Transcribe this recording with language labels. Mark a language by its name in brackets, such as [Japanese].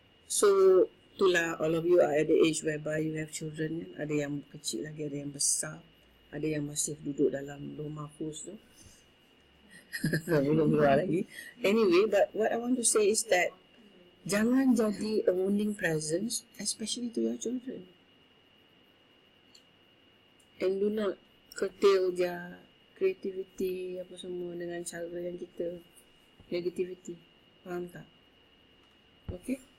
[English] So itulah, all of you are at the age whereby you have children kan? [Malay] Ada yang kecil lagi, ada yang besar, ada yang masih duduk dalam rumah mahfuz tu. Belum keluar lagi. [English] Anyway, but what I want to say is that [Malay] jangan jadi [English] a wounding presence, especially to your children. And do not curtail their creativity [Malay] apa semua dengan cara yang kita [English] negativity. Faham tak? Okay?